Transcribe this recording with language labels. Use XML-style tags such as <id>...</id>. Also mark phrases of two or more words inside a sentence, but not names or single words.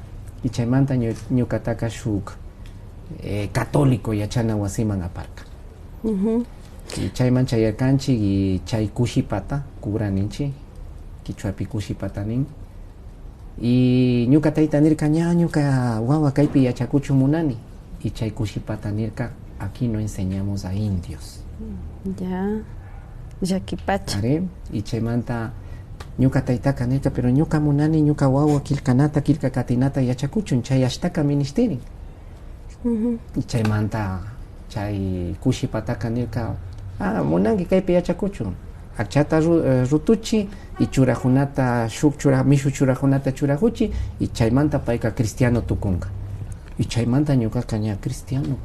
<qu>Y chaymanta ñukataka shuk católico yachana wasiman aparka. Y chayman chayarkanchik y chay kushipata kubraninchi kichwapi kushipatanin y ñuka tayta nirka ña ñuka wawa kaypi yachakuchumunani y chay kushipata nirka</qu> <es>aquí no enseñamos a indios.</es> <qu>Ya, llakipacha. Y chaymanta ñuka taytaka nirka pero ñuka munani ñuka wawa kilkanata kilka katinata yachakuchun chay ashtaka ministerin. Y chaymanta chay kushipataka nirka munangi kaypi yachakuchun achata rutuchi y churajunata shuk mishu churajunata churajuchi y chaymanta payka cristiano tukunka y chaymanta ñuka ña cristiano kan.</qu>